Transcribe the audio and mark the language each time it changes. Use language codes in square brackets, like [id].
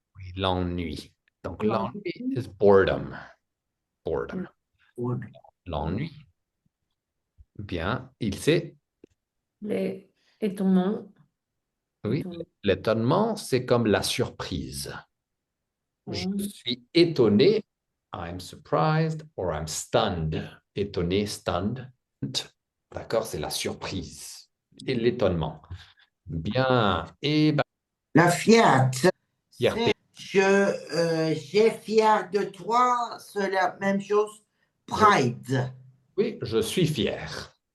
[fr] oui, l'ennui. Donc, L'ennui. [en] l'ennui is boredom. Boredom. Ou- [fr] L'ennui. Bien. Il sait. Les étonnements. Oui. L'étonnement, c'est comme la surprise. Je Hum. suis étonné. [en] I'm surprised or I'm stunned. [fr] Étonné, stunned. D'accord, c'est la surprise et l'étonnement. Bien. Et ben, La fierté. fierté. J'ai fier de toi, c'est la même chose. [en] Pride. [fr] Oui, je suis fier.